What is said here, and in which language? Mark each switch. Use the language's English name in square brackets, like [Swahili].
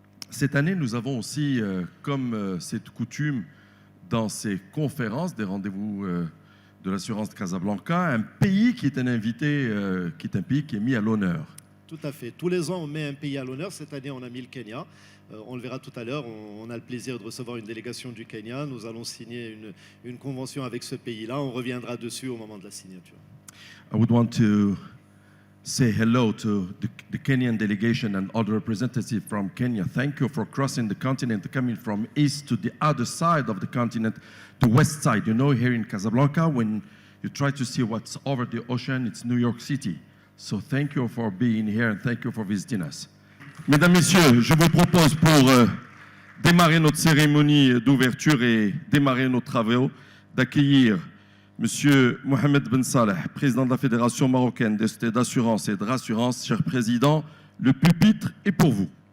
[French] Cette année, nous avons aussi, comme c'est coutume dans ces conférences, des rendez-vous de l'assurance de Casablanca, un pays qui est un invité, qui est un pays qui est mis à l'honneur. Tout à fait. Tous les ans, on met un pays à l'honneur. Cette année, on a mis le Kenya. On le verra tout à l'heure. On a le plaisir de recevoir une délégation du Kenya. Nous allons signer une convention avec ce pays-là. On reviendra dessus au moment de la signature. [English] I would want to say hello to the Kenyan delegation and other representatives from Kenya. Thank you for crossing the continent, coming from east to the other side of the continent, the west side. You know, here in Casablanca, when you try to see what's over the ocean, it's New York City. So thank you for being here and thank you for visiting us. [French] Mesdames, Messieurs, je vous propose pour démarrer notre cérémonie d'ouverture et démarrer nos travaux d'accueillir Monsieur Mohamed Ben Saleh, président de la Fédération marocaine des sociétés d'assurance et de rassurance. Cher président, le pupitre est pour vous.